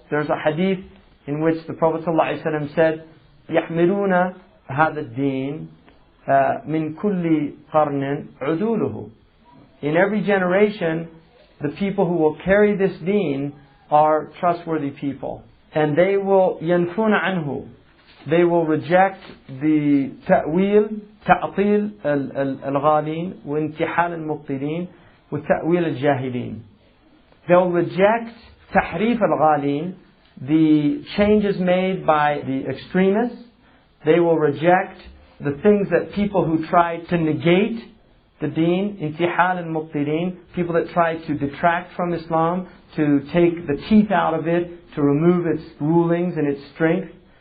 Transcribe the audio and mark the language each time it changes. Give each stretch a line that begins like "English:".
English: There's a hadith in which the Prophet ﷺ said,
Arabic: يحملون هذا الدين من كل قرن عدوله.
English: In every generation, the people who will carry this deen are trustworthy people. And they will
Arabic: ينفون عنه.
English: They will reject the
Arabic: تأويل, تعطيل الغالين وانتحال المبطلين وتأويل الجاهلين.
English: They'll reject tahrif al-ghalin, the changes made by the extremists. They will reject the things that people who try to negate the deen, intihal al-mubtilin, people that try to detract from Islam, to take the teeth out of it, to remove its rulings and its strength.